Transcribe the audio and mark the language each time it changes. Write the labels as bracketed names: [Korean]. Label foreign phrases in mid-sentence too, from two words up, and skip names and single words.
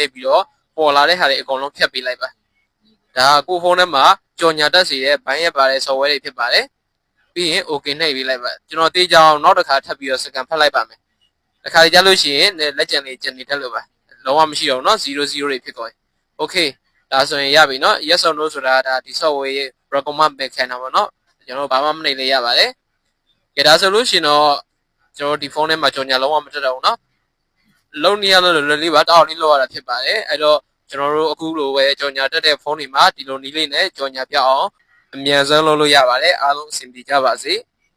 [Burmese] ပ်ပြီးတော့ပေါ်လာတဲ့ဟာတွေအကုန်လုံးဖျက်ပေးလိုက်ပါဒါကကိုဖုန်းထဲမှာကြော်ညာတက်စီတဲ့ဘိုင်းရဲ့ပါတဲ့ software တွေဖြစ်ပါတယ်ပြီးရင် okay နှိပ် ပေးလိုက်ပါကျွန်တော်တေးကြအောင်နောက်တစ်ခါထပ်ပြီးတော့ scan ဖတ်လိုက်ပါမယ်တစ်ခါကြလို့ရှိရင်လက်ကျန်လေးကျန်နေတက်လို့ ပါလုံးဝမရှိတော့ဘူးเนาะ00တွေဖြစ်ကုန် okay ဒါဆိုရင်ရပြီเนาะ [English] yes or no [Burmese] ဆိုတာဒါဒီ software ရဲ့ recommend ပဲခံတာပေါ့เนาะကျွန်တော်ဘာမှမနှိပ်လေရပါတယ်ကဲဒါဆိုလို့ရှိရင်တော့ကျွန်တော်ဒီဖုန်းထဲမှာကြော်ညာလုံးဝမတက်တော့ဘူးเนาะလုံးနေရလို့လွယ်လေးပါတောက်လေးလောက်ရတာဖြစ်ပါတယ်အဲ့တော့ကျွန်တော်တို့အခုလိုပဲကြော်ညာတက်တဲ့ဖုန်းတွေမှာဒီလိုနီးလေးနဲ့ကြော်ညာပြအောင်အမြန်ဆုံးလုပ်လို့ရပါတယ်အားလုံးအဆင်ပြေကြပါစေ